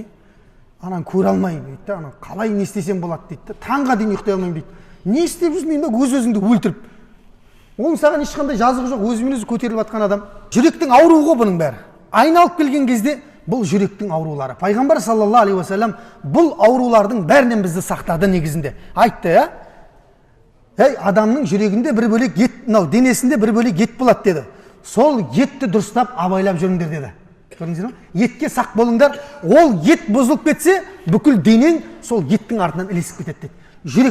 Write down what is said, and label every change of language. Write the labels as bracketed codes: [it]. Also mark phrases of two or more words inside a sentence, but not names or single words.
[kk] Анан көре алмаймын дейді, ана қалай не істесем болады дейді, таңға дейін ұйықтай алмаймын дейді. Не істеп жүрсің енді өз-өзіңді өлтіріп. Оның саған ешқандай жазығы жоқ, өзімен өзі көтеріліп жатқан адам. Жүректің ауруы ғой бұның бәрі. Айналып келген кезде бұл жүректің аурулары. Пайғамбар [ar] صلى الله عليه وسلم [kk] бұл аурулардың бәрінен бізді сақтады негізінде. Айтты, адамның жүрегінде бір бөлек ет, денесінде бір бөлек ет болады деді. Сол етті дұрыстап абайлап жүріңдер деді. Көрдіңіздер ме? Етке сақ болыңдар. Ол ет бұзылып кетсе, бүкіл денең сол еттің артынан ілесіп кетеді деді.